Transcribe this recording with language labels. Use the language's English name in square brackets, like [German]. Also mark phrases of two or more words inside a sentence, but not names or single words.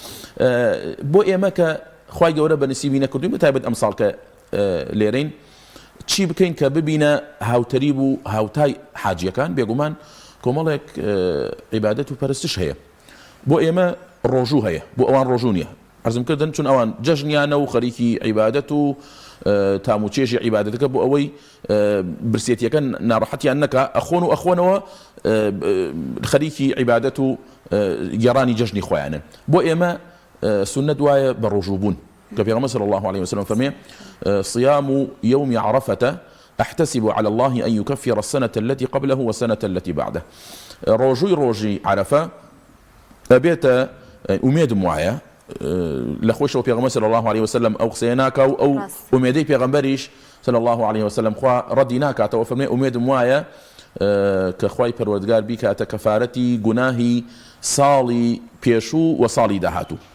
[Central Kurdish] بۆ ئێمە کە خوای گەورە بە نسیبی نەکردوین بەتایبەت ئەم ساڵ کە لێرەین چی بکەین کە ببینە هاوتەریب و هاوتای حاجیەکان بێگومان کۆمەڵێک عیبادەت و پەرستش هەیە بۆ ئێمە ڕۆژوو هەیە بۆ ئەوان ڕۆژوو نییە عەرزم کردن چون ئەوان جەژنیانە و خەریکی عیبادەت و تام و چێژی عیبادەتەکە بۆ ئەوەی برسێتیەکە ناڕەحەتیان نەکا ئەخۆن و ئەخۆنەوە خەریکی عیبادەت و گێڕانی جەژنی خۆیانن بۆ ئێمە سنەت وایە بە ڕۆژوو بوون کە پێغەمبەر [Arabic] صلی الله عليه [Central Kurdish] وسلم فەرمێ [Arabic] صيام يوم عرفة أحتسب على الله أن يكفر السنة التي قبله والسنة التي بعده [Central Kurdish] ڕۆژووی عرفة ئەبێتە ئومێدم وایە لە خۆشەوە پێغەمبەر [Arabic] صلی الله عليه وسلم [Central Kurdish] ئەو قسەیە ناکا و ئەو ئومێدەی پێغەمبەریش [Arabic] صلی الله عليه وسلم [Central Kurdish] خوا ڕەدی ناکاتەوە فەرمێ ئومێدم وایە کە خوای پەروەردگار بیکاتە کەفارەتی گوناهی ساڵی پێشوو و ساڵی داهاتوو